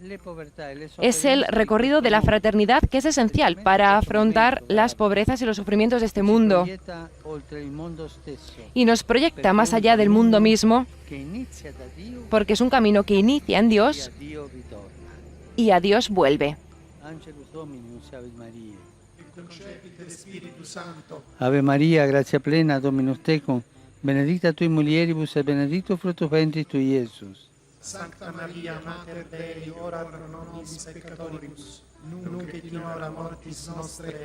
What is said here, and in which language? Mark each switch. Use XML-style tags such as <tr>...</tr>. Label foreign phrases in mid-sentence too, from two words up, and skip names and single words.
<es>Es el recorrido de la fraternidad que es esencial para afrontar las pobrezas y los sufrimientos de este mundo. Y nos proyecta más allá del mundo mismo, porque es un camino que inicia en Dios y a Dios vuelve.</es> <la>Ave María, gracia plena, Dominus tecum, benedicta tui mulieribus et benedictus fructus ventris tui, Iesus. Sancta Maria, Mater Dei, ora pro nobis peccatoribus, nunc et in hora mortis nostre.</la>